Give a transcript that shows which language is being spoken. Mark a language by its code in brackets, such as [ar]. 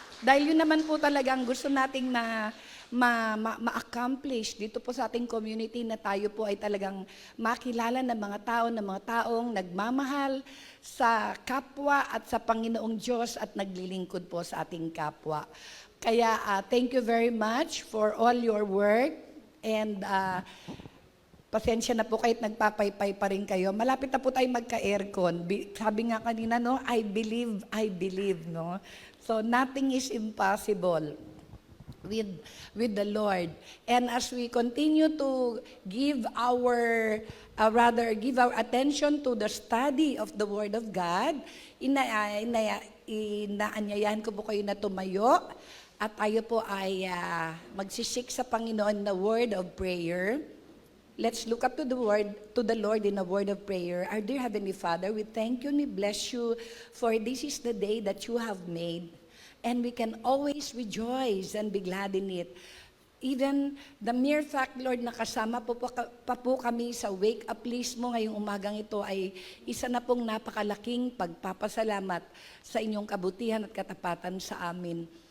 [tl] Dahil yun naman po talagang gusto nating na ma-accomplish dito po sa ating community na tayo po ay talagang makilala ng mga taong nagmamahal sa kapwa at sa Panginoong Diyos at naglilingkod po sa ating kapwa. Kaya [en] thank you very much for all your work. [tl] And pasensya na po kahit nagpapaypay pa rin kayo. Malapit na po tayo magka-aircon. Sabi nga kanina, no, [en] I believe, [tl] no? [en] So nothing is impossible with the Lord. And as we continue to give our attention to the study of the Word of God, [tl] inaanyayahan ko po kayo na tumayo. At tayo po ay magsisik sa Panginoon na [en] word of prayer. Let's look up to the Lord in a word of prayer. Our dear Heavenly Father, we thank you and we bless you for this is the day that you have made. And we can always rejoice and be glad in it. Even the mere fact, Lord, [tl] na kasama pa po kami sa wake-up list mo ngayong umagang ito ay isa na pong napakalaking pagpapasalamat sa inyong kabutihan at katapatan sa amin.